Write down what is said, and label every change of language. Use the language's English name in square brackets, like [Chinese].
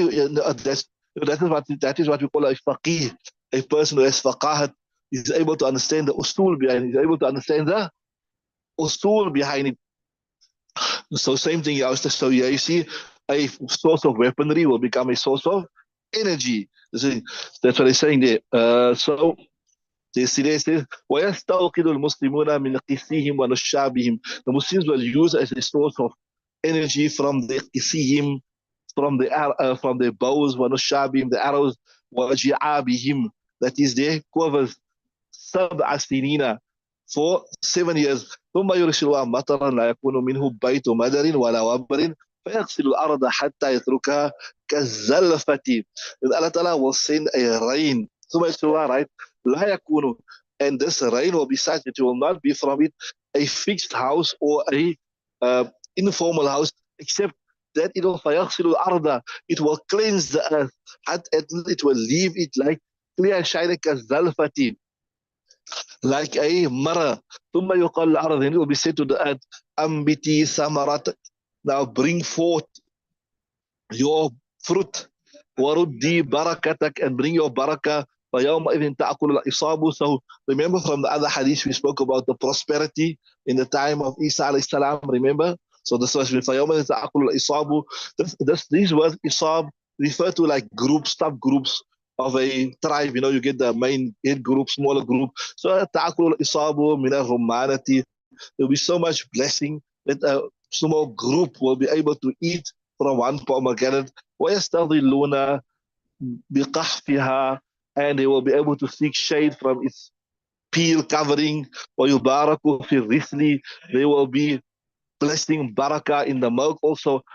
[English] That is what we call a faqih, a person who has faqahat, is able to understand the usul behind it, is able to understand the usul behind it. So same thing. So yeah, you see, a source of weaponry will become a source of energy. That's what they're saying there. So they say, [Arabic] وَيَسْتَوْقِدُ الْمُسْلِمُونَ مِنْ قِسِيهِمْ وَنُشَّابِهِمْ. [English] The Muslims will use as a source of energy from the qisihim, from the bows, [Arabic] وَنُشَّابِهِمْ, [English] the arrows, [Arabic] وَجِعَابِهِمْ, [English] that is their quivers, [Arabic] سبع سنين, [English] for 7 years. [Arabic] ثم يرسلها مطرا لا يكون منه بيت مدر ولا وبر فيغسل الأرض حتى يتركها كالزلفة. [English] And Allah Ta'ala will send a rain. [Arabic] ثم يرسلها, [English] right? [Arabic] لا يكون, [English] and this rain will be such that it will not be from it a fixed house or a informal house, except that it will [Arabic] فيغسل الأرض, [English] it will cleanse the earth, it will leave it like clear and shining [Arabic] كالزلفة, [English] like a mirror. [Arabic] ثم يقال الأرض, [English] and it will be said to the earth, [Arabic] أنبتي ثمرات, [English] now bring forth your fruit. [Arabic] وردي بركتك, [English] and bring your barakah. [Arabic] فيومئذ تأكل الإصابة. [English] So remember from the other hadith we spoke about the prosperity in the time of Isa alayhi salam, remember? So this was [Arabic] فيومئذ تأكل الإصابة. [English] These words isab refer to like groups, subgroups of a tribe. You get the main head group, smaller group. [Arabic] So تأكل الإصابة من الرمانة. [English] There will be so much blessing that a small group will be able to eat from one pomegranate. [Arabic] ويستظلون بقحفها, [English] and they will be able to seek shade from its peel covering. [Arabic] ويبارك في الرسل, [English] they will be blessing barakah in the milk also.